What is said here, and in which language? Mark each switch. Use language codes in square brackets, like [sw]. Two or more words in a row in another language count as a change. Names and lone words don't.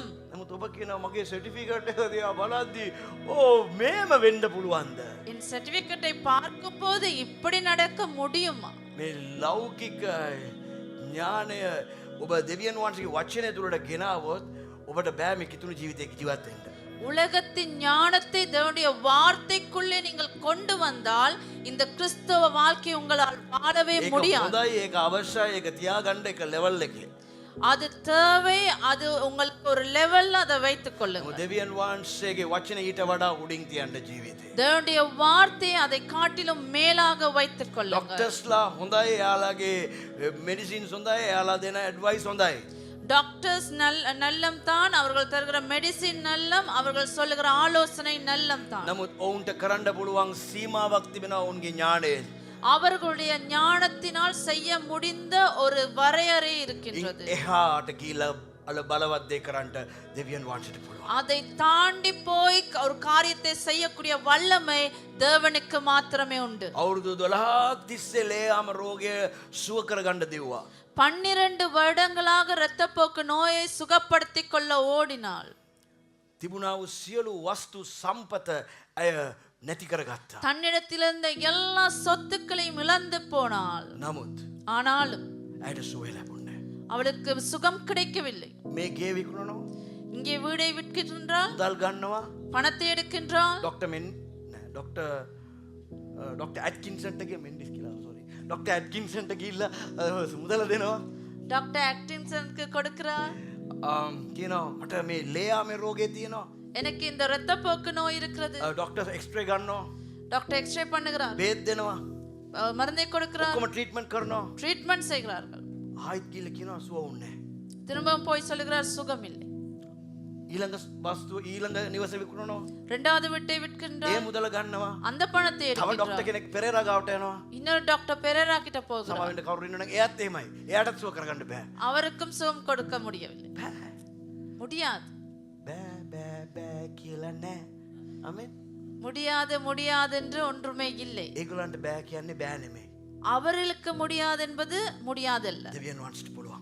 [si] නමුත් ඔබ කියනවා මගේ සර්ටිෆිකේට් එක දිහා බලද්දි ඕ මේම වෙන්න පුළුවන්ද? [ta] என் சர்டிபிகேட்டை பார்க்கும் போது இப்படி நடக்க முடியுமா? [si] මේ ලෞකික ඥානය ඔබ දෙවියන් වහන්සේගේ වචනය තුළට ගෙනාවොත් ඔබට බෑ මේ කිතුණු ජීවිතයක ජීවත් වෙන්න. [ta] உலகத்தின் ஞானத்தை தேவனுடைய வார்த்தைக்குள்ளே நீங்கள் கொண்டு வந்தால் இந்த கிறிஸ்தவ வாழ்க்கை உங்களால் வாழவே [si] ඒක [ta] முடியாது. [si] හොඳයි ඒක අවශ්‍යයි ඒක තියාගන්න එක ලෙවල් එකේ. [ta] அது தேவை. அது உங்களுக்கு ஒரு லெவல்ல அதை வைத்துக் கொள்ளுங்க. [si] දෙවියන් වහන්සේගේ වචන ඊට වඩා උඩින් තියන්න ජීවිතේ. [ta] தேவனுடைய வார்த்தை அதை காட்டிலும் மேலாக வைத்துக் கொள்ளுங்க. [si] ඩොක්ටර්ස්ලා හොඳයි එයාලගේ මෙඩිසින්ස් හොඳයි එයාලා දෙන ඇඩ්වයිස් හොඳයි. [ta] டாக்டர்ஸ் நல்லம் தான், அவர்கள் தருகிற மெடிசின் நல்லம், அவர்கள் சொல்லுகிற ஆலோசனை நல்லம் தான். [si] නමුත් ඔවුන්ට කරන්න පුළුවන් සීමාවක් තිබෙනවා ඔවුන්ගේ ඥානයේ. [ta] அவர்களுடைய ஞானத்தினால் செய்ய முடிந்த ஒரு வரையறை இருக்கின்றது. [si] එහාට ගිහිල්ලා අල බලවත් දේ කරන්න දෙවියන් වහන්සේට පුළුවන්. [ta] அதை தாண்டி போய் ஒரு காரியத்தை செய்யக்கூடிய வல்லமை தேவனுக்கு மாத்திரமே உண்டு. [si] අවුරුදු 12ක් තිස්සේ ලේයාම රෝගය සුව කරගන්න දෙව්වා. [ta] 12 வருடங்களாக இரத்தப்போக்கு நோயை சுகப்படுத்திக் கொள்ள ஓடினாள். [si] තිබුණා වූ සියලු වස්තු සම්පත අය නැති කරගත්තා. [ta] தன்னிடத்திலிருந்த எல்லா சொத்துக்களையும் இழந்து போனாள். [si] නමුත් [ta] ஆனாலும் [si] ඇයට සුවය ලැබුණේ නැහැ. [ta] அவளுக்கு சுகம் கிடைக்கவில்லை. [si] මේ ගේ විකුණනවා [ta] இங்கே வீடை விற்கின்றாள், [si] මුදල් ගන්නවා [ta] பணத்தை எடுக்கின்றாள். [si] ඩොක්ටර් මෙන් ඩොක්ටර් ඇට්කින්සන්ට ගේ මෙන්ඩිස් කියලා [en] sorry doctor [si] ඇට්කින්සන්ට ගිහිල්ලා මුදල දෙනවා. [ta] டாக்டர் ஆக்டின்சனுக்கு கொடுக்கிறாள். [si] කියනවා මට මේ ලේයාමේ රෝගේ තියෙනවා. [ta] எனக்கு இந்த இரத்தப்போக்கு நோய் இருக்கிறது. [en] doctor X-ray [si] ගන්නවා. [en] doctor X-ray [ta] பண்ணுகிறார், [si] බේත් දෙනවා. [ta] மருந்தை கொடுக்கிறார், [si] ඔක්කොම ට්‍රීට්මන්ට් කරනවා. [ta] ட்ரீட்மெண்ட் செய்கிறார்கள். [si] ආයිත් ගිහලා කියනවා සුව වුණේ නැහැ. [ta] திரும்பவும் போய் சொல்லுகிறார் சுகம் இல்லை. [si] ඊළඟ වස්තුව ඊළඟ නිවස විකුණනවා. [ta] இரண்டாவது வீட்டை [si] ඒ [ta] விற்கின்றார், [si] මුදල ගන්නවා. [ta] அந்த பணத்தை [si] තව ඩොක්ටර් [ta] எடுக்கின்றார். [si] කෙනෙක් පෙරේරා ගාවට යනවා. [ta] இன்னொரு டாக்டர் பெரேரா கிட்ட போகிறார். [si] සමාවෙන්න කවුරු ඉන්නවනම් එයාත් එහෙමයි. එයාටත් සුව කරගන්න බෑ. [ta] அவருக்கும் சுகம் கொடுக்க முடியவில்லை. முடியாது, [si] බෑ බෑ බෑ කියලා නෑ. ආමෙන්. [ta] முடியாது முடியாது என்று ஒன்றுமே இல்லை. [si] ඒගොල්ලන්ට බෑ කියන්නේ බෑ නෙමෙයි. [ta] அவர்களுக்கு முடியாது என்பது முடியாதல்ல, [si] දෙවියන් වහන්සේට පුළුවන්.